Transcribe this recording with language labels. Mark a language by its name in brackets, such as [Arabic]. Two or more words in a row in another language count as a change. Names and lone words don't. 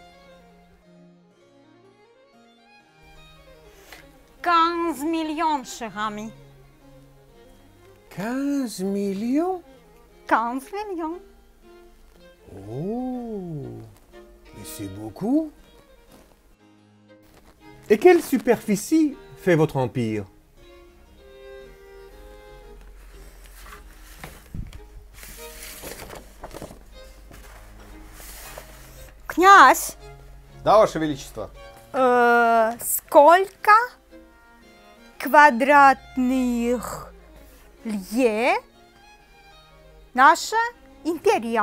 [French] 15 millions, cher ami. 15 millions? 15 millions. Oh, mais c'est beaucoup. Et quelle superficie fait votre empire? [Russian] Князь, Да, Ваше Величество. сколько квадратных лье наша империя?